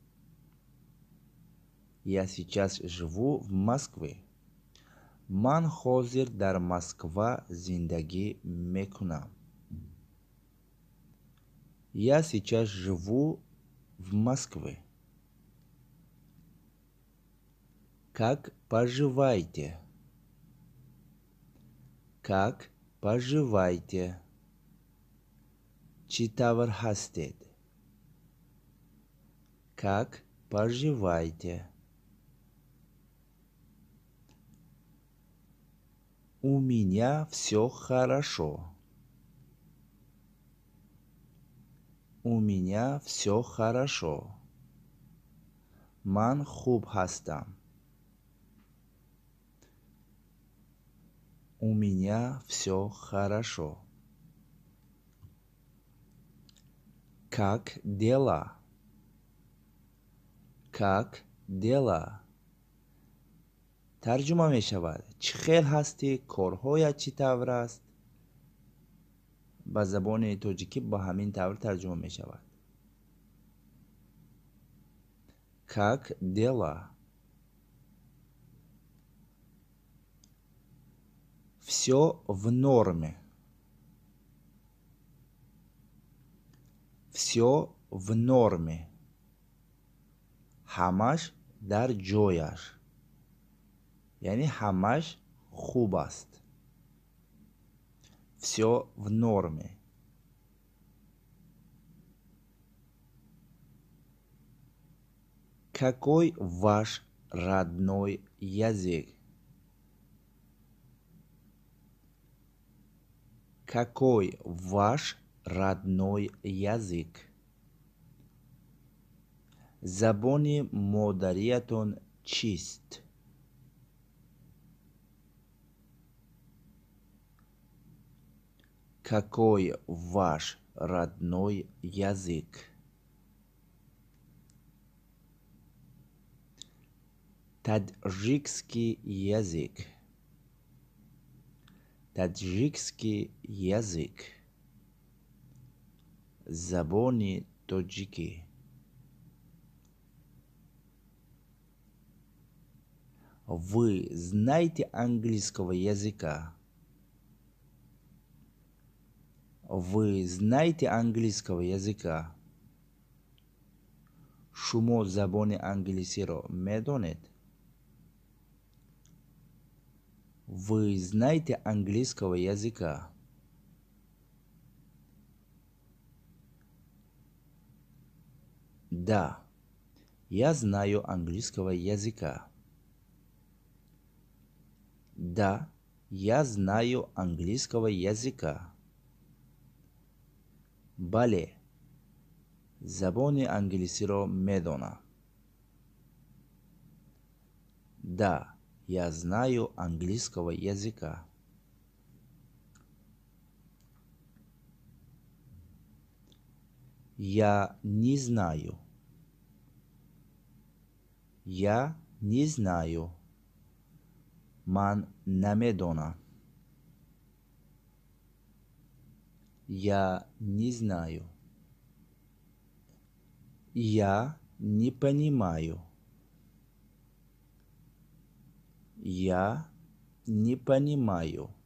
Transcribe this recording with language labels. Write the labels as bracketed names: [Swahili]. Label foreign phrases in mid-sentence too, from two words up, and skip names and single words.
[Russian] Я сейчас живу в Москве. [Tajik] ман ҳозир дар Москва зиндагӣ мекунам. [Russian] Я сейчас живу в Москве. Как поживаете? Как поживаете? [Tajik] чӣ тавр ҳастед? [Russian] Как поживаете? У меня все хорошо. У меня все хорошо. [Tajik] ман хуб ҳастам. [Russian] У меня все хорошо. Как дела? Как дела? [Tajik] тарҷума мешавад. чӣ хел ҳастӣ? корҳоят чӣ тавр аст? ба забони тоҷикӣ ба ҳамин тавр тарҷума мешавад. [Russian] Как дела? Все в норме. Все в норме. [Tajik] ҳамаш дар ҷояш. яъне ҳамаш хуб аст. [Russian] Все в норме. Какой ваш родной язык? Какой ваш родной язык? [Tajik] забони модариятон чист? [Russian] Какой ваш родной язык? Таджикский язык. Таджикский язык. [Tajik] забони тоҷикӣ. [Russian] Вы знаете английского языка? Вы знаете английского языка? [Tajik] шумо забони англисиро медонед? [Russian] Вы знаете английского языка? Да, я знаю английского языка. Да, я знаю английского языка. [Tajik] Бале, забони англисиро медонам. [Russian] Да, я знаю английского языка. Я не знаю. Я не знаю. [Tajik] Ман намедонам. [Russian] Я не знаю. Я не понимаю. Я не понимаю.